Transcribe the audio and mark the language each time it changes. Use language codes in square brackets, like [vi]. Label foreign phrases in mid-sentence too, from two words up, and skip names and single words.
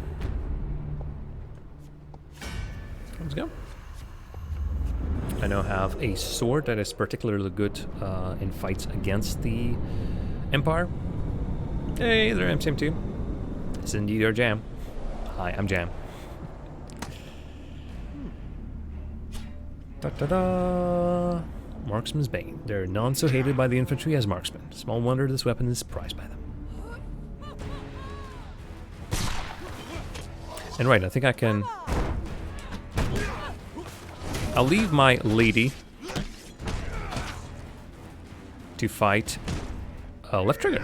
[en] Let's go. I now have a sword that is particularly good in fights against the Empire. Hey there, MCM2. It's indeed your Jam. Hi, I'm Jam. Da-da-da! Marksman's Bane. They're none so hated by the infantry as marksmen. Small wonder this weapon is prized by them. And right, I think I can... I'll leave my lady to fight left trigger.